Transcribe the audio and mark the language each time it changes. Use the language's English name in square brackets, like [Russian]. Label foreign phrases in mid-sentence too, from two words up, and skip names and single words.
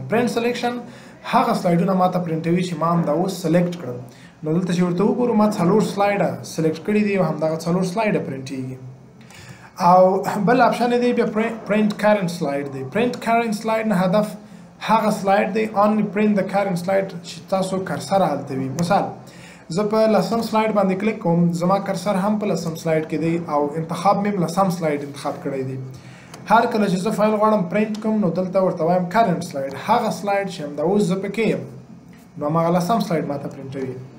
[English] print selection [Pashto] هغه سلایډونه ما ته پرنټوي چې ما همدا اوس سلیکټ کړل. نو دلته چې ورته وګورو ما 4 سلایډه سلیکټ کړي دي او همدغه 4 سلایډه پرنټیږي. او بل اپشن دی بیا [English] print current slide [Pashto] دی. [English] print current slide [Pashto] نه هدف هغه سلایډ دی [English] only print the current slide [Pashto] چې تاسو کرسر هلته وي. مثال زه په 10م سلایډ باندې کلیک کوم، زما کرسر هم په 10م سلایډ کې دی او انتخاب مې 10م سلایډ انتخاب کړی دی. هر کله چې زه فایل غواړم پرنټ کوم نو دلته ورته وایم [English] current slide, [Pashto] هغه سلایډ چې همدا اوس زه پکې یم نو هماغه 10م سلایډ ماته پرنټوي.